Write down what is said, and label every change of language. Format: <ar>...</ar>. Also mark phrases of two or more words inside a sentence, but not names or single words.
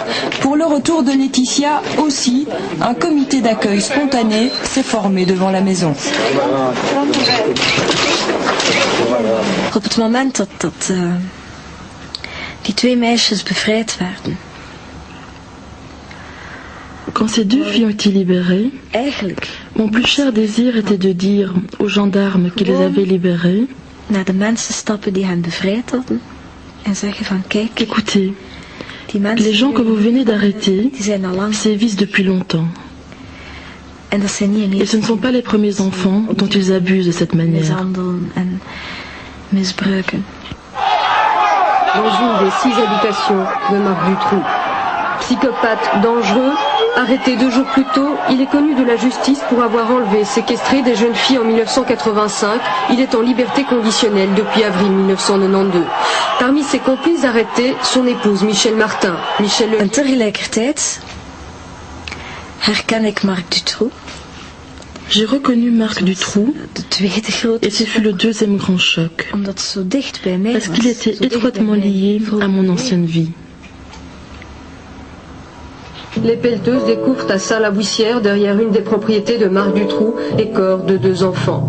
<fr>Pour le retour de Laetitia aussi, un comité d'accueil spontané s'est formé devant la maison.</fr> <nl>Op het moment dat die 2 meisjes bevrijd werden.</nl> <fr>Quand ces 2 filles ont été libérées, mon plus cher désir était de dire aux gendarmes qui les avaient libérées,</fr> <nl>naar de mensen stappen die hen bevrijd hadden en zeggen van kijk,</nl> <fr>écoutez, les gens que vous venez d'arrêter sévissent depuis longtemps. Et ce ne sont pas les premiers enfants dont ils abusent de cette manière. Dans une des 6 habitations de Marc Dutroux. Psychopathe dangereux, arrêté 2 jours plus tôt, il est connu de la justice pour avoir enlevé et séquestré des jeunes filles en 1985. Il est en liberté conditionnelle depuis avril 1992. Parmi ses complices arrêtés, son épouse Michel Martin.</fr> <nl>En tegelijkertijd herken ik Marc Dutroux.</nl> <fr>J'ai reconnu Marc Dutroux et ce fut le 2e grand choc, parce qu'il était étroitement lié à mon ancienne vie. Les pelleteuses découvrent à Salles-la-Bouissière, derrière une des propriétés de Marc Dutroux, les corps de 2 enfants.</fr>